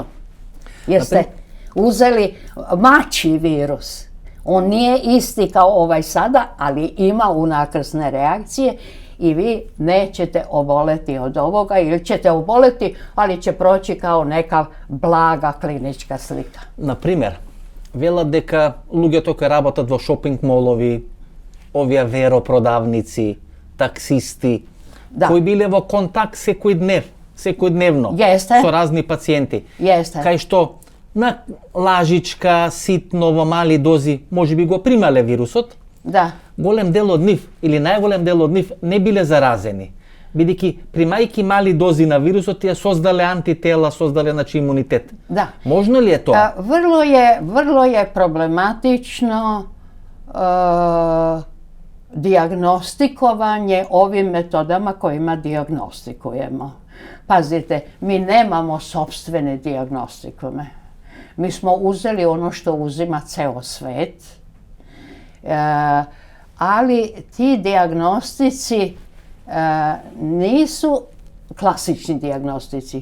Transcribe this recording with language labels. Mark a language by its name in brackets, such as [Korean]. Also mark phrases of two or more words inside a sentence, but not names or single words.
[Serbian] Jer ste uzeli mačji virus. On nije isti kao ovaj sada, ali ima unakrsne reakcije i vi nećete oboleti od ovoga ili ćete oboleti, ali će proći kao neka blaga klinička slika. [Macedonian] Например, велат дека луѓето кои работат во шопинг молови, овие веропродавници, таксисти, кои биле во контакт секојдневно со разни пациенти, кај што на лажичка, ситно, во мали дози, можеби го примале вирусот, голем дел од нив, или најголем дел од нив, не биле заразени. Бидејќи примајќи мали дози на вирусот, ја создале антитела, создале имунитет. Можно ли е тоа? [Serbian] Vrlo je problematično dijagnostikovanje ovim metodama kojima dijagnostikujemo. Pazite, mi nemamo sopstvene dijagnostikume. Mi smo uzeli ono što uzima ceo svet, ali ti dijagnostici nisu klasični dijagnostici.